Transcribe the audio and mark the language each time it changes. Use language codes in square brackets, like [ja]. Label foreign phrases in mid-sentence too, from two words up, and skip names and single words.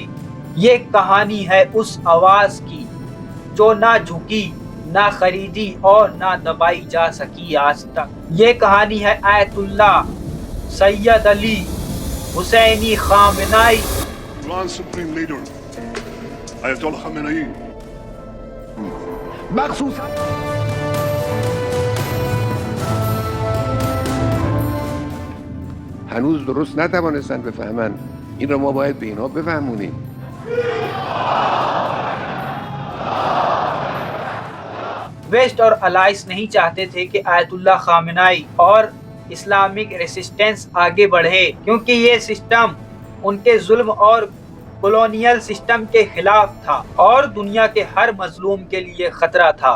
[ur] یہ کہانی ہے اس آواز کی جو نہ جھکی، نہ خریدی اور نہ دبائی جا سکی آج تک۔ یہ کہانی ہے آیت اللہ سید علی حسینی خامنائی، [en] Iran's supreme leader, Ayatollah Khamenei. [fa] مخصوصا هنوز درست نتوانستن بفهمن. این رو ما باید به اینها بفهمونیم. [ur] ویسٹ اور الائس نہیں چاہتے تھے کہ آیت اللہ خامنائی اور [en] Islamic resistance [ur] آگے بڑھے، کیونکہ یہ سسٹم ان کے ظلم اور [en] colonial system [ur] کے خلاف تھا اور دنیا کے ہر مظلوم کے لیے خطرہ تھا۔